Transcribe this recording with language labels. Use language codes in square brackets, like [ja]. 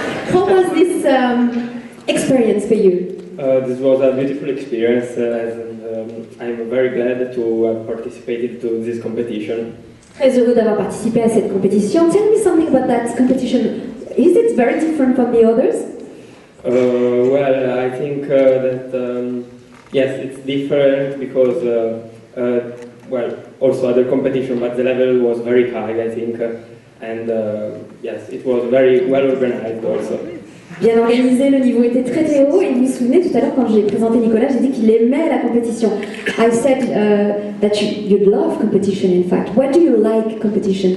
[en] How was this experience for you? This was a beautiful experience and I'm very glad to have participated to this competition. [fr] Très heureux d'avoir participé à cette compétition. [en] Tell me something about that competition. Is it very different from the others? Well, I think that yes, it's different because well, also other competition, but the level was very high, I think. And yes, it was very well organized also. [fr] Bien organisé, le niveau était très très haut. Et vous vous souvenez tout à l'heure quand j'ai présenté Nicolas, j'ai dit qu'il aimait la compétition. [en] I said that you love competition. In fact, what do you like competition?